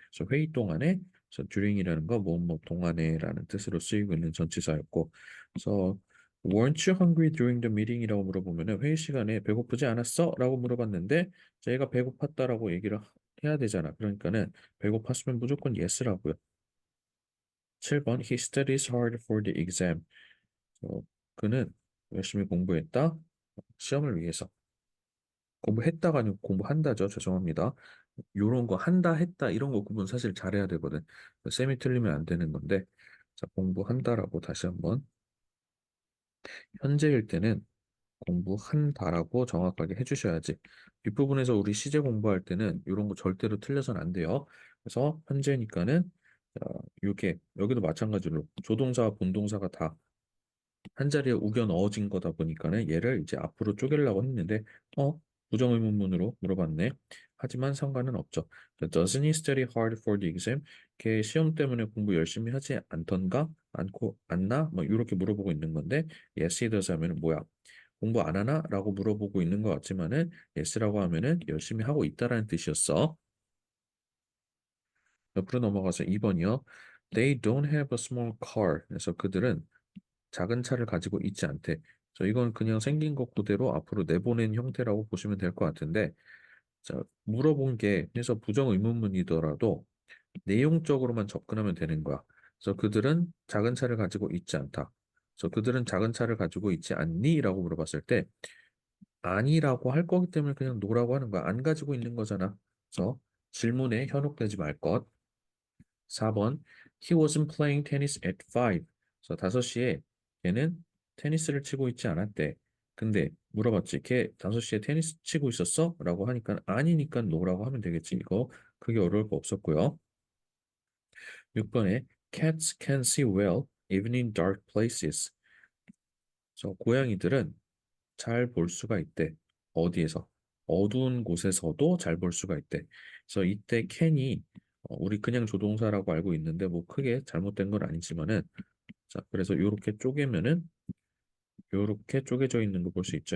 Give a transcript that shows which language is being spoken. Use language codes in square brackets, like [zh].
[ko] 그래서 회의 동안에 그래서 during이라는 거 뭐뭐 동안에라는 뜻으로 쓰이고 있는 전치사였고 그래서 [en] weren't you hungry during the meeting [ko] 이라고 물어보면 회의 시간에 배고프지 않았어? 라고 물어봤는데 저희가 배고팠다라고 얘기를 해야 되잖아. 그러니까는 배고팠으면 무조건 yes라고요. [en] 7번 He studies hard for the exam. [ko] 어, 그는 열심히 공부했다. 시험을 위해서. 공부했다가 아니고 공부한다죠. 죄송합니다. 요런 거 한다 했다 이런 거 구분 사실 잘해야 되거든. 셈이 틀리면 안 되는 건데 자 공부한다라고 다시 한번 현재일 때는 공부한다라고 정확하게 해주셔야지. 뒷부분에서 우리 시제 공부할 때는 이런 거 절대로 틀려서는 안 돼요. 그래서 현재니까는 이게 여기도 마찬가지로 조동사와 본동사가 다 한 자리에 우겨 넣어진 거다 보니까는 얘를 이제 앞으로 쪼개려고 했는데 부정의문문으로 물어봤네. 하지만 상관은 없죠. [en] Doesn't he study hard for the exam? [ko] 걔 시험 때문에 공부 열심히 하지 않던가? 않고 않나? 뭐 이렇게 물어보고 있는 건데 [en] yes he does [ko] 하면은 뭐야? 공부 안 하나? 라고 물어보고 있는 것 같지만은 yes라고 하면은 열심히 하고 있다라는 뜻이었어. 옆으로 넘어가서 2번이요. [en] They don't have a small car. [ko] 그래서 그들은 작은 차를 가지고 있지 않대. 이건 그냥 생긴 것 그대로 앞으로 내보낸 형태라고 보시면 될 것 같은데, 자, 물어본 게 해서 부정 의문문이더라도 내용적으로만 접근하면 되는 거야. 그래서 그들은 작은 차를 가지고 있지 않다. 그래서 그들은 작은 차를 가지고 있지 않니? 라고 물어봤을 때 아니라고 할 거기 때문에 그냥 노라고 하는 거야. 안 가지고 있는 거잖아. 그래서 질문에 현혹되지 말 것. [en] 4번 He wasn't playing tennis at 5. [ko] 그래서 5시에 걔는 테니스를 치고 있지 않았대. 근데 물어봤지. 걔 5시에 테니스 치고 있었어? 라고 하니까 아니니까 노라고 하면 되겠지. 이거 그게 어려울 거 없었고요. [en] 6번에 Cats can see well even in dark places. [ko] 고양이들은 잘 볼 수가 있대. 어디에서? 어두운 곳에서도 잘 볼 수가 있대. 그래서 이때 can이 우리 그냥 조동사라고 알고 있는데 뭐 크게 잘못된 건 아니지만은 자 그래서 이렇게 쪼개면은 이렇게 쪼개져 있는 거 볼 수 있죠.